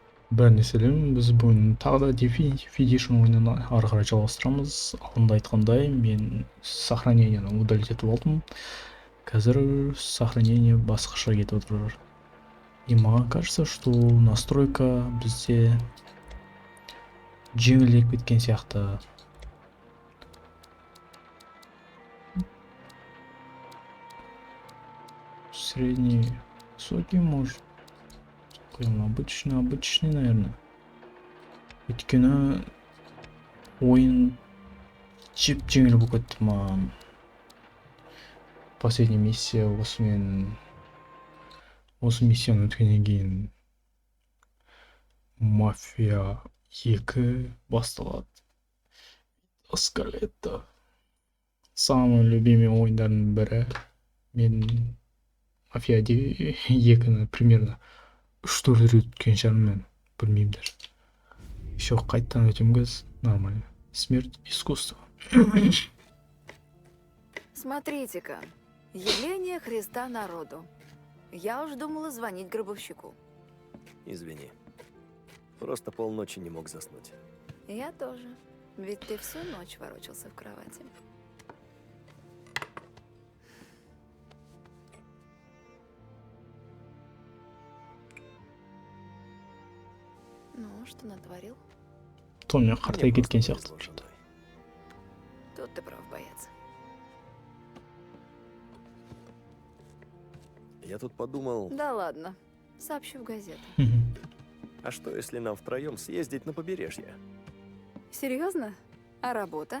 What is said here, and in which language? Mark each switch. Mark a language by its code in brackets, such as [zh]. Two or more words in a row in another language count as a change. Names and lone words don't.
[kk] Бәріне сәлем, біз бүгін тағы да Definition ойынын ары қарай жалғастырамыз. Алдында айтқандай, мен [ru] сохранениені удалить [kk] етіп алдым. Қазір сохранение басқаша кетіп отыр. И маған [ru] кажется, что настройка [kk] бізде жеңілдеп кеткен сияқты. [ru] Средний, высокий, может. Обычный, наверное. [kk] Өйткені ойын жеңіл болып кетті маған. [ru] Последняя миссия [kk] осы миссияны өткеннен кейін Мафия 2 басталады. Скарлетта. [ru] Самый любимый [kk] ойындардың бірі. Мен Мафия 2-ні примерно 3-4 рет өткен шығармын, білмеймін даже. Еще қайттан өтем газ, нормально. [ru] Смерть искусства. Смотрите-ка, явление Христа народу. Я уж думала звонить гробовщику. Извини. Просто полночи не мог заснуть. Я тоже. Ведь ты всю ночь ворочался в кровати. Ну, что натворил? [kk] Томми қартайып кеткен сияқты. [ru] Тут ты прав, боец. Я тут подумал, Да ладно. Сообщу в газету. а что если нам втроем съездить на побережье? Серьезно? А работа?